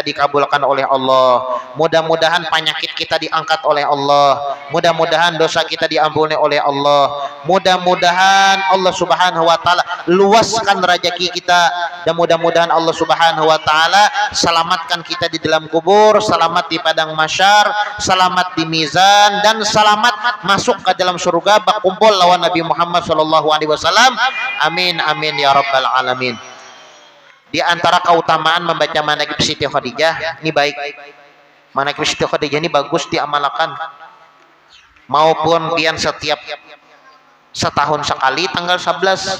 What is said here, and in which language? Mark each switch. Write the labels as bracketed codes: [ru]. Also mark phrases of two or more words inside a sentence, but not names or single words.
[id] dikabulkan oleh Allah, mudah-mudahan penyakit kita diangkat oleh Allah, mudah-mudahan dosa kita diampuni oleh Allah, mudah-mudahan Allah [ar] سبحانه وتعالى [id] luaskan rezeki kita, dan mudah-mudahan Allah [ar] سبحانه وتعالى [id] selamatkan kita di dalam kubur, selamat di padang mahsyar, selamat di mizan, dan selamat masuk ke dalam surga berkumpul lawan Nabi Muhammad [ar] صلى الله عليه وسلم. آمين آمين يا رب العالمين. [id] Di antara keutamaan membaca manaqib Siti Khadijah ini baik. Manaqib Siti Khadijah ini bagus diamalkan. Maupun pian setiap setahun sekali tanggal 11.